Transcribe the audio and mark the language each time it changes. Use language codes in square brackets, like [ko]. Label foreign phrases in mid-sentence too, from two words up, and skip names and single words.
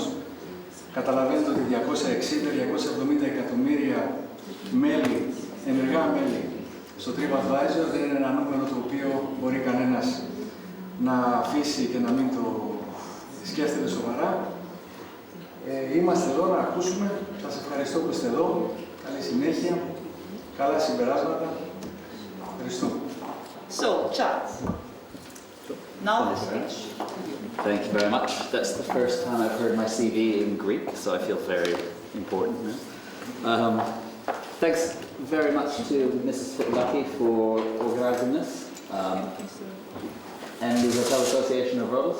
[el] Καταλαβαίνετε ότι 260-270 εκατομμύρια μέλη, ενεργά μέλη στο TripAdvisor δεν είναι ένα νούμερο το οποίο μπορεί κανένας να αφήσει και να μην το σκέφτεται σοβαρά. Είμαστε εδώ να ακούσουμε. Σας ευχαριστώ που είστε εδώ. Καλή συνέχεια. Καλά συμπεράσματα. Ευχαριστώ. [en] So, chat. Now the speech. Thank you very much. That's the first time I've heard my CV in Greek, so I feel very important now. Thanks very much to Mrs. Fitlaki for organising this. And the Hotel Association of Rhodes.